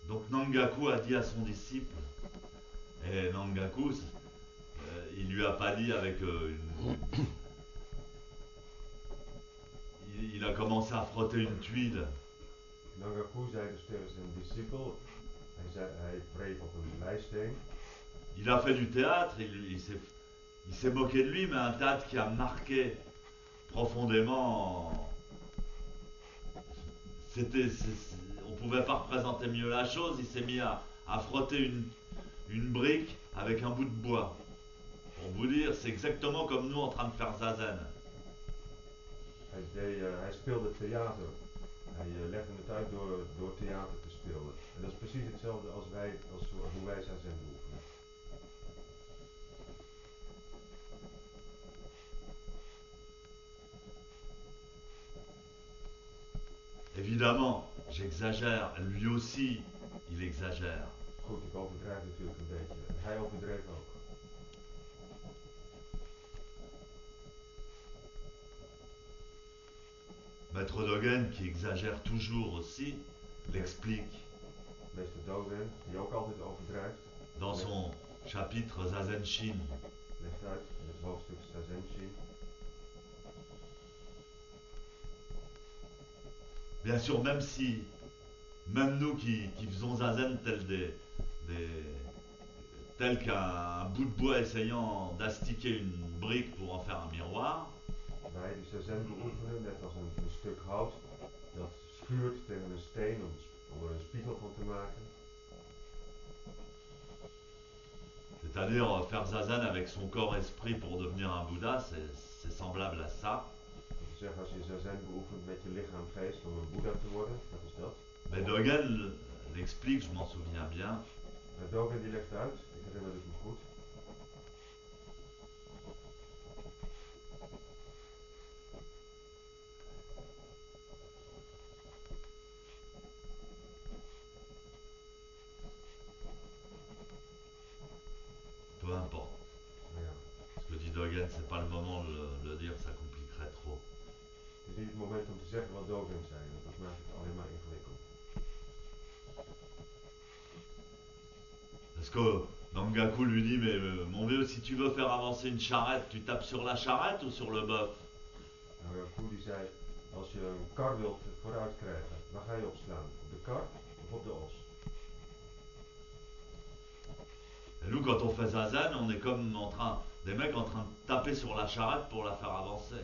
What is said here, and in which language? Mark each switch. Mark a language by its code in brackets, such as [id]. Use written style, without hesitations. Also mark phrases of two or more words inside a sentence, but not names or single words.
[fr] Nangaku a dit à son disciple, et Nangaku, il lui a pas dit avec il a commencé à frotter une tuile. [nl] Nangaku zei dus tegen zijn discipel, hij wreef op een leisteen. [fr] Il a fait du théâtre, il s'est moqué de lui, mais un théâtre qui a marqué profondément. On pouvait pas représenter mieux la chose. Il s'est mis à frotter une brique avec un bout de bois. Pour vous dire, c'est exactement comme nous en train de faire zazen. [nl] Hij speelde theater. Hij legde het uit door theater te spelen. En dat is precies hetzelfde als hoe wij zazen beoefenen. [fr] Évidemment, j'exagère. Lui aussi, il exagère. [nl] Goed, ik overdrijf natuurlijk een beetje. En hij overdreef ook. [fr] Maître Dogen, qui exagère toujours aussi, l'explique [nl] Meester Dogen, die ook altijd overdrijft, [fr] dans son chapitre Zazen Shin. [nl] legt uit in het hoofdstuk Zazen-shin. [fr] Bien sûr, même nous qui faisons zazen tel qu'un bout de bois essayant d'astiquer une brique pour en faire un miroir, [nl] Wij die zazen beoefenen, net als een stuk hout dat schuurt tegen een steen om er een spiegel van te maken. [fr] c'est-à-dire faire zazen avec son corps-esprit pour devenir un Bouddha, c'est semblable à ça. [nl] Dat wil zeggen, als je zazen beoefent met je lichaam-geest om een Boeddha te worden, dat is dat. [fr] Mais Dogen l'explique, je m'en souviens bien. [nl] Dogen die legt uit, ik herinner het me goed. [fr] Peu importe. [nl] Ja. [fr] Ce que dit Dogen, c'est pas le moment de le dire, ça compliquerait trop. [nl] Het is niet het moment om te zeggen wat Dogen zei, dat maakt het alleen maar ingewikkeld. [fr] Parce que Nangaku lui dit, mais mon vieux, si tu veux faire avancer une charrette, tu tapes sur la charrette ou sur le bœuf? [nl] Nangaku die zei, als je een kar wilt vooruit krijgen, waar ga je op slaan? Op de kar of op de os? [fr] Et nous, quand on fait zazen, on est comme des mecs en train de taper sur la charrette pour la faire avancer.